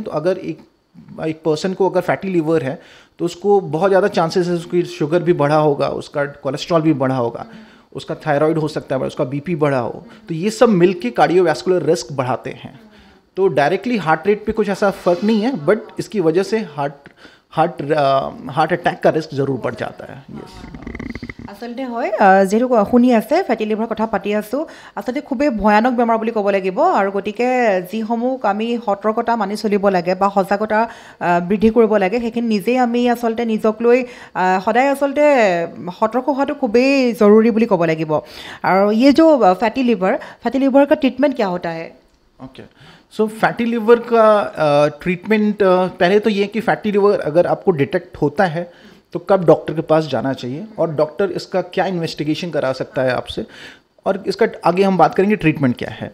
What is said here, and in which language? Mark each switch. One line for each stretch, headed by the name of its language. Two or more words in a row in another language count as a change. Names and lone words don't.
Hindi: तो अगर एक पर्सन को अगर फैटी लिवर है तो उसको बहुत ज़्यादा चांसेस है उसकी शुगर भी बढ़ा होगा, उसका कोलेस्ट्रॉल भी बढ़ा होगा, उसका थायराइड हो सकता है, उसका BP बढ़ा हो। तो ये सब मिलके कार्डियोवैस्कुलर रिस्क बढ़ाते हैं। तो डायरेक्टली हार्ट रेट पे कुछ ऐसा फर्क नहीं है, बट इसकी वजह से हार्ट अटैक का रिस्क जरूर बढ़ जाता है।
Assamese: आसलते হয় যেহেতু শুনি আছে ফেটি লিভাৰ কথা পাতি আছোঁ, আচলতে খুবেই ভয়ানক বেমাৰ বুলি ক'ব লাগিব। আৰু গতিকে যিসমূহ আমি সতৰ্কতা মানি চলিব লাগে বা সজাগতা বৃদ্ধি কৰিব লাগে, সেইখিনি নিজেই আমি আচলতে নিজক লৈ সদায় আচলতে সতৰ্ক হোৱাটো খুবেই জৰুৰী বুলি ক'ব লাগিব।
Hindi: আৰু ये जो फैटी लिवर का ट्रीटमेंट क्या होता है? ओके, सो फैटी लिवर का ट्रीटमेंट पहले तो ये कि फैटी लिवर अगर आपको डिटेक्ट होता है तो कब डॉक्टर के पास जाना चाहिए, और डॉक्टर इसका क्या इन्वेस्टिगेशन करा सकता है आपसे, और इसका आगे हम बात करेंगे ट्रीटमेंट क्या है।